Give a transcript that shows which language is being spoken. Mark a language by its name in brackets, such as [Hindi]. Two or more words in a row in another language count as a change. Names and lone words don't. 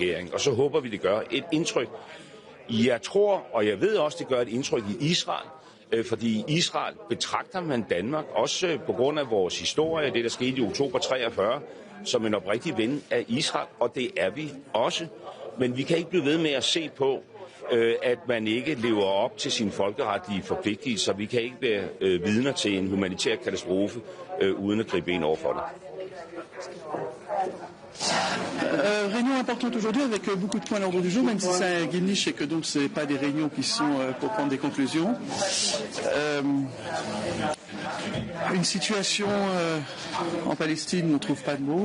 [Danish] Og så håber vi, det gør et indtryk. Jeg tror, og jeg ved også, det gør et indtryk i Israel, fordi i Israel betragter man Danmark, også på grund af vores historie, det der skete i oktober 43, som en oprigtig ven af Israel, og det er vi også. Men vi kan ikke blive ved med at se på, at man ikke lever op til sine folkeretlige forpligtelser. Vi kan ikke være vidner til en humanitær katastrofe, uden at gribe ind over for det. [French] Réunion importante aujourd'hui avec beaucoup de points à l'ordre du jour, même si c'est un Gimnish et que donc ce n'est pas des réunions qui sont pour prendre des conclusions. Une situation en Palestine, on ne trouve pas de mots.